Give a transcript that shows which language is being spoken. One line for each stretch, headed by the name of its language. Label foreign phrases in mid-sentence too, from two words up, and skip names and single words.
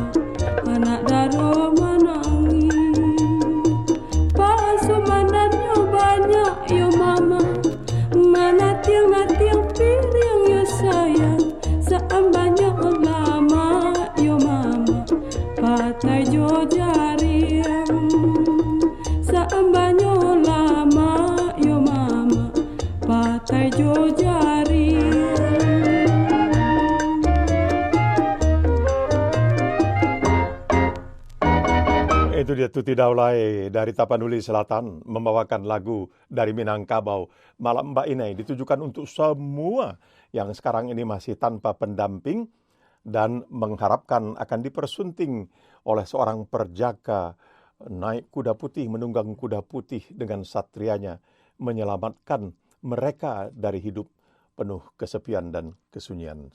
Minangkabau: Anak daro manangi, pasumanan yo banyak yo mama, mana tiang-tiang piring yo sayang. Seambanya lama yo mama, patai jo jariang. Seambanya lama yo mama, patai jo jariang.
Indonesian: Itu dia Tuti Daulay dari Tapanuli Selatan membawakan lagu dari Minangkabau, Malam Mbak Inai, ditujukan untuk semua yang sekarang ini masih tanpa pendamping dan mengharapkan akan dipersunting oleh seorang perjaka naik kuda putih, menunggang kuda putih dengan satrianya, menyelamatkan mereka dari hidup penuh kesepian dan kesunyian.